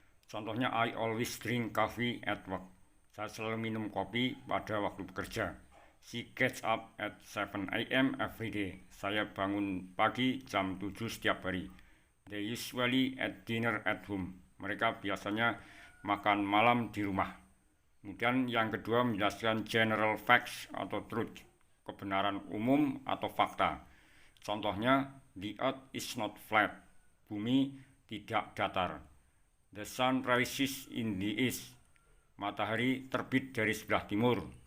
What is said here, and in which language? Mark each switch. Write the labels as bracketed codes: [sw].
[id] Contohnya, [en] I always drink coffee at work. [id] Saya selalu minum kopi pada waktu bekerja. [en] She gets up at 7 a.m. every day. [id] Saya bangun pagi jam 7 setiap hari. [en] They usually eat dinner at home. [id] Mereka biasanya makan malam di rumah. Kemudian yang kedua menjelaskan general facts atau truth, kebenaran umum atau fakta. Contohnya, [en] the earth is not flat. [id] Bumi tidak datar. [en] The sun rises in the east. [id] Matahari terbit dari sebelah timur.